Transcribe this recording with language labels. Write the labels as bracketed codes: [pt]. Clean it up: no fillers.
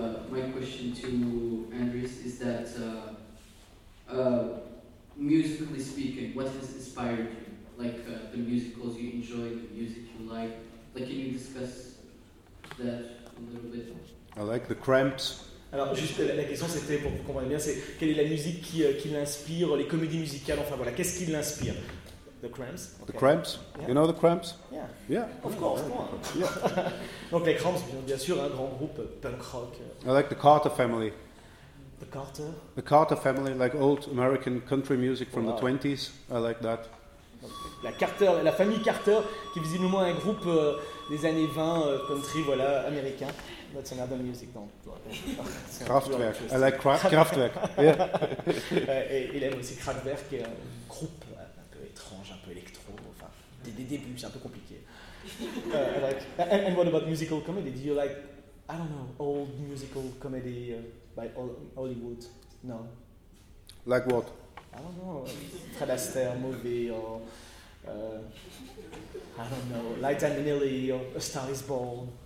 [en] My question to Andres is that, musically speaking, what has inspired you? Like the musicals you enjoy, the music you like. Like, can you discuss that a little bit? I like the Cramps. [fr] Alors, juste la question, c'était pour vous comprendre bien, c'est quelle est la musique qui l'inspire, les comédies musicales, enfin voilà, qu'est-ce qui l'inspire? [en] The Cramps. Okay. The Cramps. Yeah. You know the Cramps? Yeah. Yeah. Of course. Yeah. Yeah. [fr] Donc les Cramps, bien sûr, un grand groupe punk rock. [en] I like the Carter Family. The Carter. The Carter Family, like old American country music from the 20s. I like that. [fr] la Carter, la famille Carter, qui est visiblement un groupe des années 20 country, voilà, américain. [en] That's another music, donc. Kraftwerk. I like Kraftwerk. [fr] Et il aime aussi Kraftwerk, qui est un groupe un peu étrange, un peu électro, enfin, des débuts, c'est un peu compliqué. [en] And what about musical comedy? Do you like, I don't know, old musical comedy by Hollywood? No. Like what? I don't know, Fred Astaire movie, or I don't know, Light and Lily, or A Star is Born.